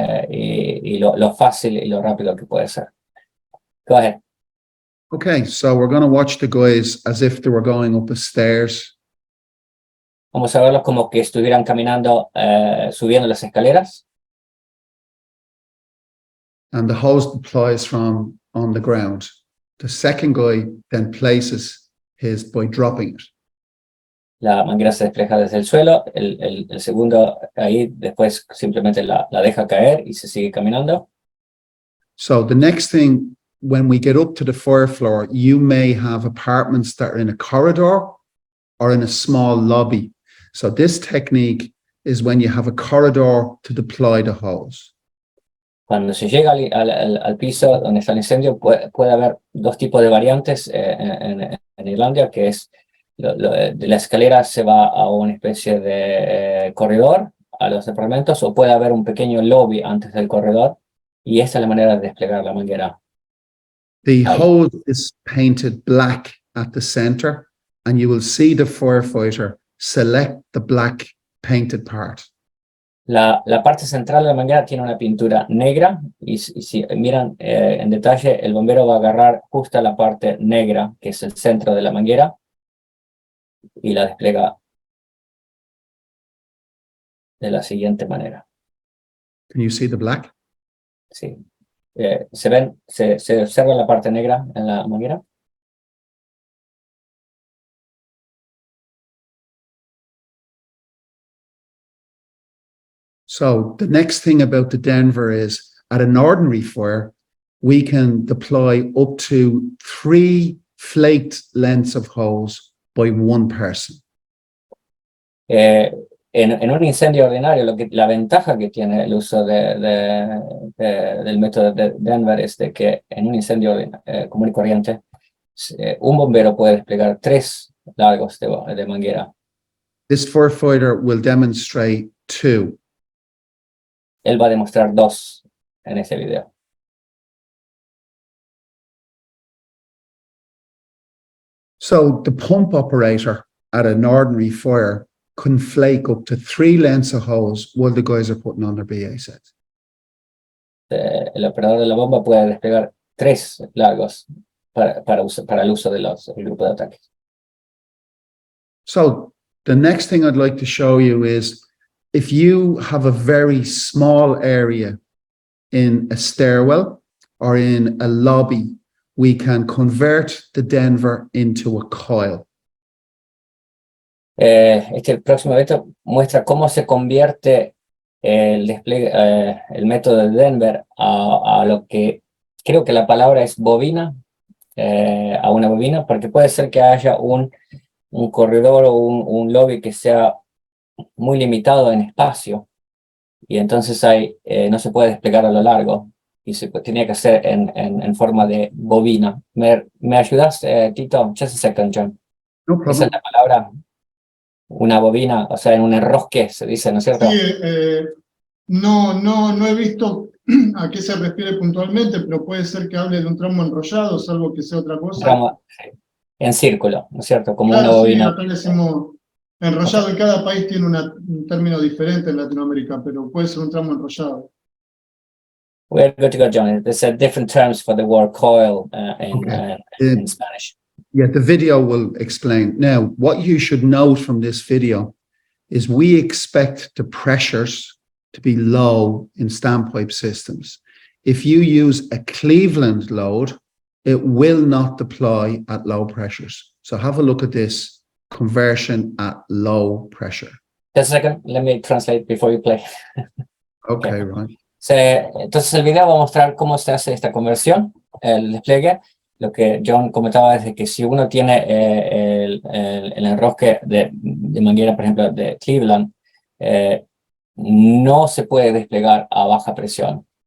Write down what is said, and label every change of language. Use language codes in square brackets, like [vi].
[es] Y lo fácil y lo rápido que puede ser. [en] Go ahead. Okay, so we're going to watch the guys as if they were going up the stairs. [es] Vamos a verlos como que estuvieran caminando, subiendo las escaleras. [en] And the hose deploys from on the ground. The second guy then places his by dropping it. [es] La manguera se despeja desde el suelo. El segundo ahí después simplemente la deja caer y se sigue caminando. [en] So the next thing, when we get up to the fire floor, you may have apartments that are in a corridor or in a small lobby. So this technique is when you have a corridor to deploy the hose. [es] Cuando se llega al piso donde está el incendio, puede haber dos tipos de variantes en Irlanda, que es de la escalera se va a una especie de corredor a los departamentos, o puede haber un pequeño lobby antes del corredor, y esta es la manera de desplegar la manguera. [en] The hose is painted black at the center, and you will see the firefighter select the black painted part. [es] La parte central de la manguera tiene una pintura negra, y si miran en detalle, el bombero va a agarrar justo la parte negra, que es el centro de la manguera, y la despliega de la siguiente manera. [en] Can you see the black? [es] Sí. ¿Se observa la parte negra en la manguera? [en] So the next thing about the Denver is, at an ordinary fire, we can deploy up to 3 flaked lengths of hose by one person. [es] En un incendio ordinario, la ventaja que tiene el uso del método de Denver es de que en un incendio común y corriente, un bombero puede desplegar 3 largos de manguera. [en] This firefighter will demonstrate 2. [es] Él va a demostrar 2 en ese video. [en] So the pump operator at an ordinary fire can flake up to 3 lengths of hose while the guys are putting on their BA sets. [es] El operador de la bomba puede desplegar 3 largos para el uso del grupo de ataque. [en] So the next thing I'd like to show you is, if you have a very small area in a stairwell or in a lobby, we can convert the Denver into a coil. [es] Este próximo evento muestra cómo se convierte el método de Denver a lo que creo que la palabra es bobina, a una bobina, porque puede ser que haya un corredor o un lobby que sea muy limitado en espacio, y entonces no se puede desplegar a lo largo, y se tenía que hacer en forma de bobina. ¿Me ayudas, Tito? [en] Just a second, John. No problem. [es] Esa es la palabra, una bobina, o sea, en un enrosque, se dice, ¿no es cierto? Sí, no he visto a qué se refiere puntualmente, pero puede ser que hable de un tramo enrollado, salvo que sea otra cosa. Tramo, en círculo, ¿no es cierto? Como Claro, una bobina. sí, acá le decimos enrollado, y cada país tiene un término diferente en Latinoamérica, pero puede ser un tramo enrollado. [en] We're good to go, John. There's different terms for the word coil Okay. in Spanish. Yeah, the video will explain. Now, what you should note from this video is we expect the pressures to be low in standpipe systems. If you use a Cleveland load, it will not deploy at low pressures. So have a look at this conversion at low pressure. Just a second, let me translate before you play. Okay, right. [es] Entonces el video va a mostrar cómo se hace esta conversión, el despliegue. Lo que John comentaba es de que si uno tiene el enrosque de manguera, por ejemplo, de Cleveland, no se puede desplegar a baja presión.